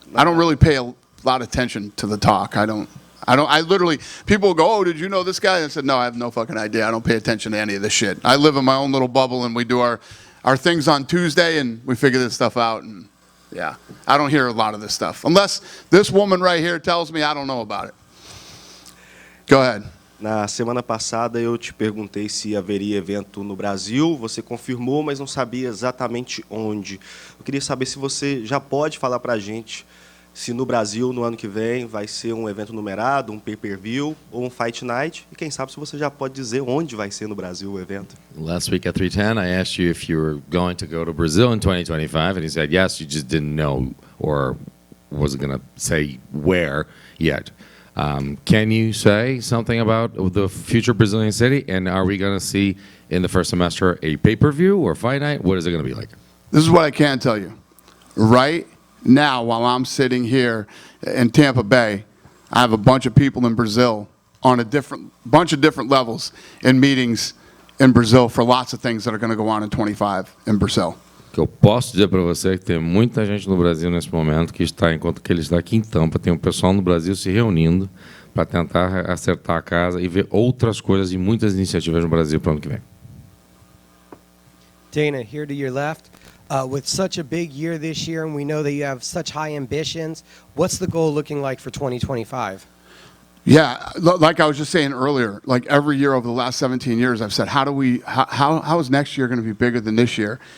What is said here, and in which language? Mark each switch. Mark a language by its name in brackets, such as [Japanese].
[English] I don't really pay a lot of attention to the talk. I literally, people go, oh, did you know this guy? I said, no, I have no fucking idea. I don't pay attention to any of this shit. I live in my own little bubble and we do our things on Tuesday and we figure this stuff out. And yeah, I don't hear a lot of this stuff. Unless this woman right here tells me I don't know about it. Go ahead. [Portuguese] Na semana passada eu te perguntei se haveria evento no Brasil, você confirmou, mas não sabia exatamente onde. Eu queria saber se você já pode falar pra gente se no Brasil, no ano que vem, vai ser um evento numerado, um pay-per-view ou um fight night. E quem sabe se você já pode dizer onde vai ser no Brasil o evento. [English] Last week at 310, I asked you if you were going to go to Brazil in 2025, and you said yes, you just didn't know or wasn't going to say where yet. Can you say something about the future Brazilian city? And are we going to see in the first semester a pay-per-view or fight night? What is it going to be like? This is what I can tell you. Right now, while I'm sitting here in Tampa Bay, I have a bunch of people in Brazil on a bunch of different levels in meetings in Brazil for lots of things that are going to go on in 25 in Brazil. [Portuguese] O que eu posso dizer para você é que tem muita gente no Brasil nesse momento que está, enquanto que ele está aqui em Tampa, tem um pessoal no Brasil se reunindo para tentar acertar a casa e ver outras coisas e muitas iniciativas no Brasil para o ano que vem. [English] Dana, here to your left. With such a big year this year, and we know that you have such high ambitions, what's the goal looking like for 2025? Yeah, like I was just saying earlier, like every year over the last 17 years, I've said, how is next year going to be bigger than this year?